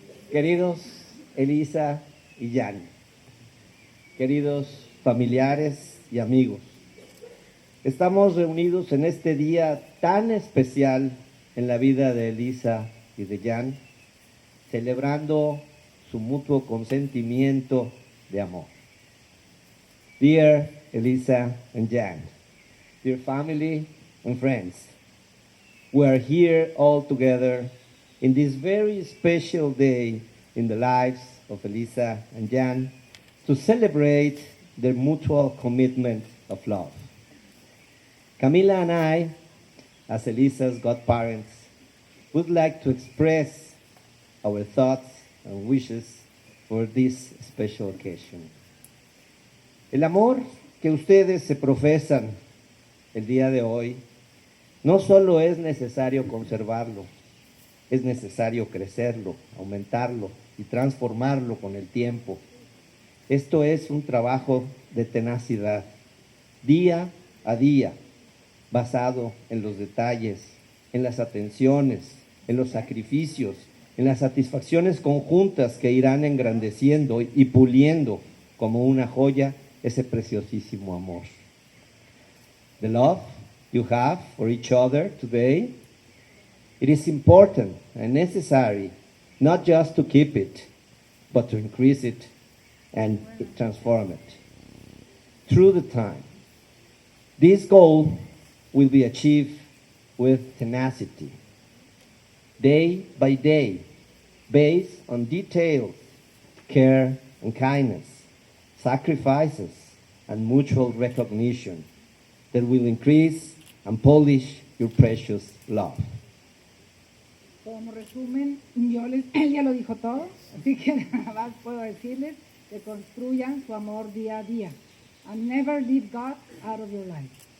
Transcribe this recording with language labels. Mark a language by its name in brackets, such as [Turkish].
[Spanish] Queridos Elisa y Jan, queridos familiares y amigos, estamos reunidos en este día tan especial en la vida de Elisa y de Jan, celebrando su mutuo consentimiento de amor. [English] Dear Elisa and Jan, dear family and friends, we are here all together in this very special day in the lives of Elisa and Jan to celebrate their mutual commitment of love. Camila and I, as Elisa's godparents, would like to express our thoughts and wishes for this special occasion. [Spanish] El amor que ustedes se profesan el día de hoy no solo es necesario conservarlo, es necesario crecerlo, aumentarlo y transformarlo con el tiempo. Esto es un trabajo de tenacidad, día a día, basado en los detalles, en las atenciones, en los sacrificios, en las satisfacciones conjuntas que irán engrandeciendo y puliendo como una joya ese preciosísimo amor. [English] The love you have for each other today, it is important and necessary not just to keep it, but to increase it and transform it through the time. This goal will be achieved with tenacity, day by day, based on detailed care and kindness, sacrifices, and mutual recognition that will increase and polish your precious love. [Spanish] Como resumen, él ya lo dijo todo, así que nada más puedo decirles que construyan su amor día a día. [English] And never leave God out of your life.